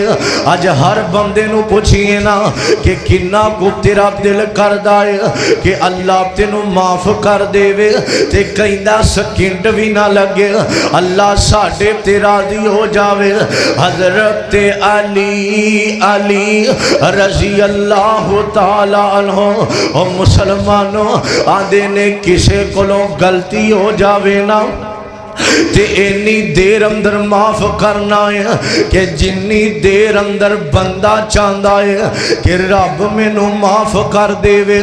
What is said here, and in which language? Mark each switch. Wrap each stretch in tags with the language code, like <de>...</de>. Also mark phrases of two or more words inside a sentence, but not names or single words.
<pa>اج ہر بندے نوں پچھیے نا کہ کنا کو تیرا دل کردا ہے کہ اللہ تینوں معاف کر دیوے تے کہندا سیکنڈ بھی نا لگے اللہ ساڈے تے راضی ہو جاوے. حضرت علی علی</pa> <ar>رضي الله تعالى عنه</ar> <pa>اور مسلمانوں آدے نے کسے کولوں غلطی ہو جاوے نا تے انی دیر اندر معاف کرنا ہے کہ جنی دیر اندر بندہ چاہتا ہے کہ رب مینوں معاف کر دیوے.</pa>